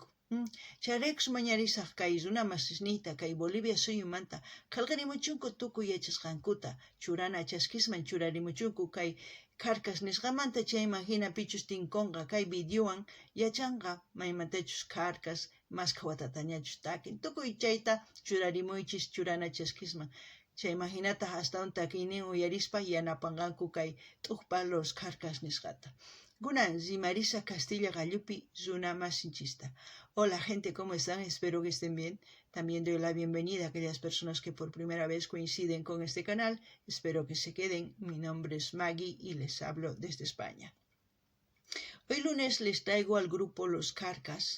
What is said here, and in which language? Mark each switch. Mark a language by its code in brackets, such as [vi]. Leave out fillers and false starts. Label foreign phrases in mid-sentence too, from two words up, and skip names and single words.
[qu] Charaykus mañarisaq kay runa masisniyta kay Bolivia suyumanta qillqarimuchunku tukuy yachasqankuta churana chaskisman churarimuchunku kay Carcas nisqamanta chayman hina pichus tinkunqa kay videowan yachanqa maymantachus Carcas masqa watatañachus takin tukuy chayta churarimuychis churana chaskisman chayman hinataq astawan takiynin uyarispa yanapanqanku kay t'uqpa Los Carcas nisqata. Kunan rimarisa Castilla Gallupi runa masinchista. [es] Hola gente, ¿cómo están? Espero que estén bien. También doy la bienvenida a aquellas personas que por primera vez coinciden con este canal. Espero que se queden. Mi nombre es Maggie y les hablo desde España. Hoy lunes les traigo al grupo Los Carcas.